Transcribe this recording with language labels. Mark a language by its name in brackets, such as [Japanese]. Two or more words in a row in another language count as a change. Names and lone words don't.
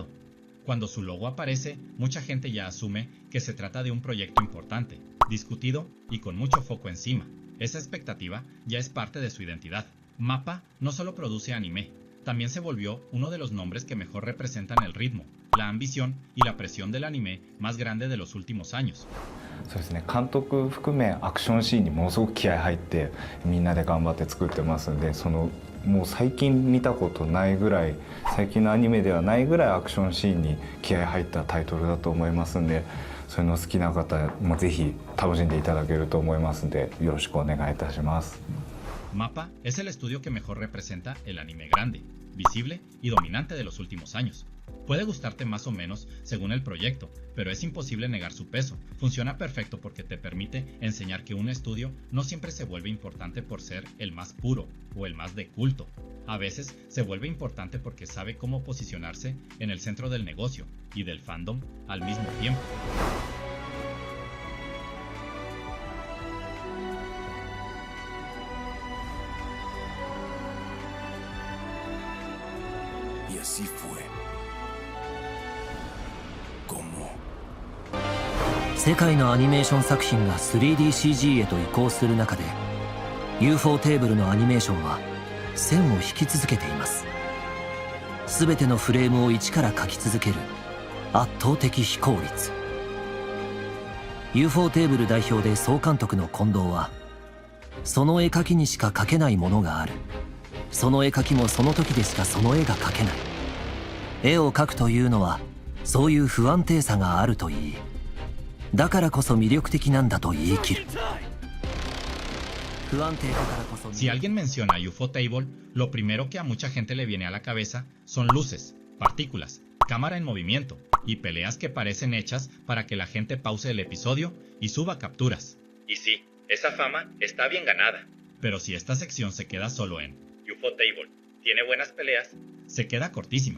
[Spanish] Cuando su logo aparece, mucha gente ya asume que se trata de un proyecto importante, discutido y con mucho foco encima. Esa expectativa ya es parte de su identidad. MAPPA no solo produce anime, también se volvió uno de los nombres que mejor representan el ritmo, la ambición y la presión del anime más grande de los últimos años. [Japanese] そうですね、監督含めアクションシーンにものすごく気合入ってみんなで頑張って作ってますんで、もう最近見たことないぐらい、最近のアニメではないぐらいアクションシーンに気合入ったタイトルだと思いますんで、そういうの好きな方もぜひ楽しんでいただけると思いますんで、よろしくお願いいたします。 [Spanish] MAPPA es el estudio que mejor representa el anime grande, visible y dominante de los últimos años. Puede gustarte más o menos según el proyecto, pero es imposible negar su peso. Funciona perfecto porque te permite enseñar que un estudio no siempre se vuelve importante por ser el más puro o el más de culto. A veces se vuelve importante porque sabe cómo posicionarse en el centro del negocio y del fandom al mismo tiempo. Y así fue. ¿Cómo? [Japanese] 世界のアニメーション作品が 3DCG へと移行する中で UFO テーブルのアニメーションは線を引き続けています。全てのフレームを一から描き続ける圧倒的非効率。 UFO テーブル代表で総監督の近藤は、その絵描きにしか描けないものがある、その絵描きもその時でしかその絵が描けない、絵を描くというのはそういう不安定さがあるといい、だからこそ魅力的なんだと言い切る。 [Spanish] Si alguien menciona UFO Table, lo primero que a mucha gente le viene a la cabeza son luces, partículas, cámara en movimiento y peleas que parecen hechas para que la gente pause el episodio y suba capturas. Y sí, esa fama está bien ganada. Pero si esta sección se queda solo en UFO Table, tiene buenas peleas, se queda cortísima.